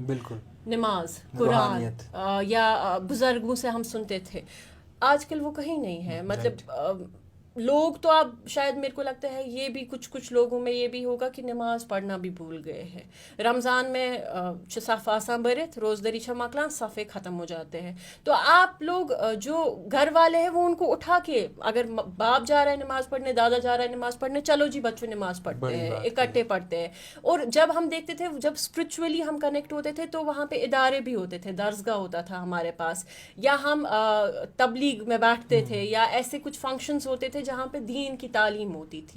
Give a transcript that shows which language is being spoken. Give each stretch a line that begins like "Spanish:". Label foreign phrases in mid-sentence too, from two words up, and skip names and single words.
Urdu: بالکل نماز, قرآن, یا بزرگوں سے ہم سنتے تھے, آج کل وہ کہیں نہیں ہے. مطلب لوگ تو اب شاید میرے کو لگتا ہے یہ بھی کچھ لوگوں میں یہ بھی ہوگا کہ نماز پڑھنا بھی بھول گئے ہیں.
Kashmiri: رمضان میں صف آسان بھرت روزدری چھا مکلان
Urdu: صفے ختم ہو جاتے ہیں. تو آپ لوگ جو گھر والے ہیں وہ ان کو اٹھا کے, اگر باپ جا رہا ہے نماز پڑھنے, دادا جا رہا ہے نماز پڑھنے, چلو جی بچوں نماز پڑھتے ہیں, اکٹھے پڑھتے ہیں. اور جب ہم دیکھتے تھے جب اسپرچولی ہم کنیکٹ ہوتے تھے تو وہاں پہ ادارے بھی ہوتے تھے, درسگاہ ہوتا تھا ہمارے پاس, یا ہم تبلیغ میں بیٹھتے تھے, یا ایسے کچھ فنکشنز ہوتے تھے جہاں پہ دین کی تعلیم ہوتی تھی.